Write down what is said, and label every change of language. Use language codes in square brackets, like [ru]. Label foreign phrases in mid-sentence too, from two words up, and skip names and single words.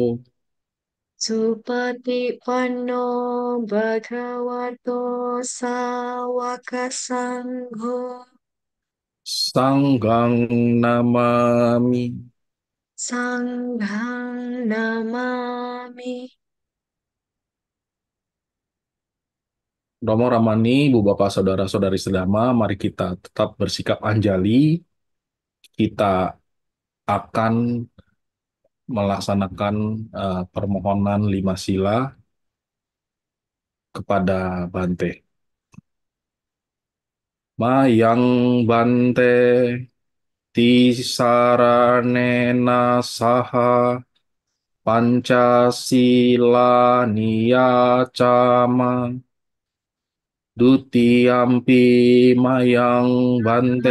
[pi] Supatipanno bhagavato sawaka sangho. Sanggang Namami. Sanghang namami. [id] Romo Ramani, Ibu Bapak Saudara-saudari sedama, mari kita tetap bersikap anjali. Kita akan melaksanakan permohonan lima sila kepada Bante. [pi] Mayang Bante Tisaranena Saha Pancasila Niyacama Dutiyampi Mayang Bante